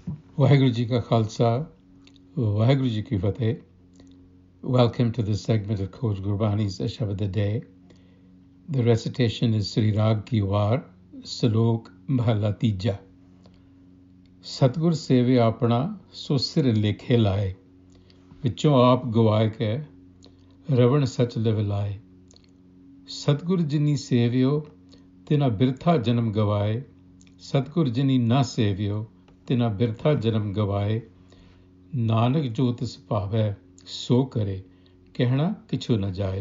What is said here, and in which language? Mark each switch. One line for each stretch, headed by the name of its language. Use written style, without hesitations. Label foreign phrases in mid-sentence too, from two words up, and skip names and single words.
Punjabi: ਵਾਹਿਗੁਰੂ ਜੀ ਕਾ ਖਾਲਸਾ, ਵਾਹਿਗੁਰੂ ਜੀ ਕੀ ਫਤਹਿ.
English: Welcome to this segment of Coach Gurbani's a-sabad-a-day. The recitation is Sri Rag Ki War, Salok Mahalla Tija.
Punjabi: ਸਤਿਗੁਰੁ ਸੇਵੇ ਆਪਣਾ, ਸੋ ਸਿਰੁ ਲੇਖੈ ਲਾਇ. ਵਿਚਹੁ ਆਪੁ ਗਵਾਇ ਕੈ, ਰਹਨਿ ਸਚਿ ਲਿਵ ਲਾਇ. ਸਤਿਗੁਰੁ ਜਿਨੀ ਸੇਵਿਓ, ਤਿਨਾ ਬਿਰਥਾ ਜਨਮੁ ਗਵਾਇ. ਸਤਿਗੁਰੁ ਜਿਨੀ ਨ ਸੇਵਿਓ, ਤਿਨਾ ਬਿਰਥਾ ਜਨਮੁ ਗਵਾਇ. ਨਾਨਕ ਜੋ ਤਿਸ ਭਾਵੈ ਸੋ ਕਰੇ ਕਹਿਣਾ ਕਿਛੁ ਨ ਜਾਏ।